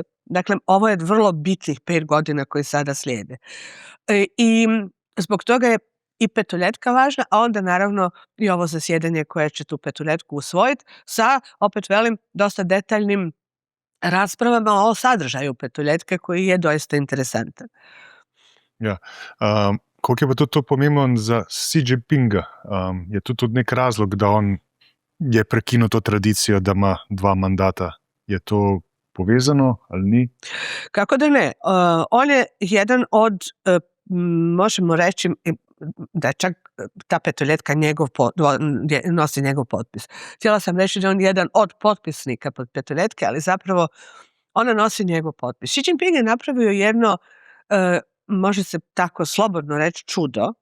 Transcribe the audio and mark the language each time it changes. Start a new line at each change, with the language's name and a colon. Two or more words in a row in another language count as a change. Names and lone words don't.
Croatian: Dakle, ovo je vrlo bitnih 5 godina koji sada slijede. I zbog toga je i petoljetka važna, a onda naravno i ovo zasjedanje koje će tu petoljetku usvojiti sa, opet velim, dosta detaljnim raspravama o sadržaju petoljetke koji je doista interesantan.
Slovenian: Ja, koliko je pa tudi to pomembno za Xi Jinpinga? Je to tudi nek razlog, da on je prekinil to tradicijo, da ima 2 mandata? Je to povezano ali ni?
Croatian: Kako da ne? On je jedan od, možemo reći, da čak ta petoljetka nosi njegov potpis. Htjela sam reći da on je jedan od potpisnika pod petoljetke, ali zapravo ona nosi njegov potpis. Xi Jinping je napravio jedno, može se tako slobodno reći, čudo.